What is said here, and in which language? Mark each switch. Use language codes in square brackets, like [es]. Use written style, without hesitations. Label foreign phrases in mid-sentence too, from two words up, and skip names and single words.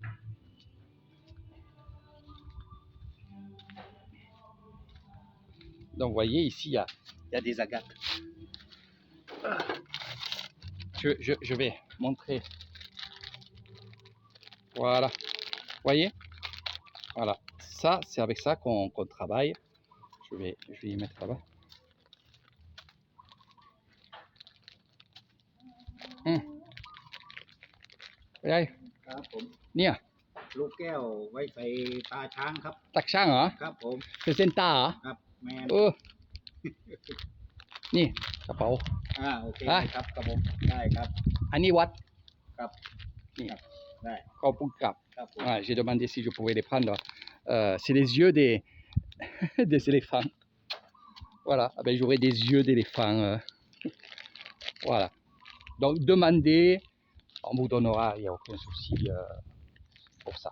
[fr] Donc, vous voyez, ici, il y a des agates. Je vais montrer. Voilà. Vous voyez? Voilà. Ça, c'est avec ça qu'on travaille. Je vais y mettre là-bas. [vi] Đây. Nè. [th] ลูกแก้วไว้ใส่ตาช้างครับ ตักช่างเหรอ ครับผม เป็นเส้นตาเหรอ ครับแมน นี่กระเป๋า โอเคครับครับผมได้ครับ อันนี้วัด ครับ นี่ ได้ ขอบคุณครับ ครับผม [fr] J'ai demandé si je pouvais les prendre. C'est les yeux des des éléphants. Voilà. Ah ben, j'aurai des yeux d'éléphant. Voilà. Donc demandez, on vous donnera, il n'y a aucun souci pour ça.